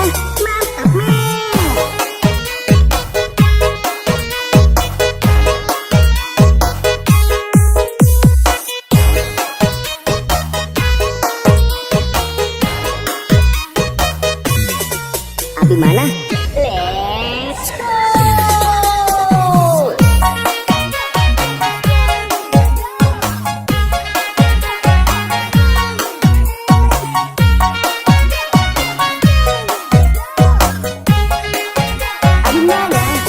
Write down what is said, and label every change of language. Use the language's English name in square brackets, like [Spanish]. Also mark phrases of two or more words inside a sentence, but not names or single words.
[Indonesian] Mantap Mim. Abi mana? [English] Let's go. [Indonesian] Abi mana?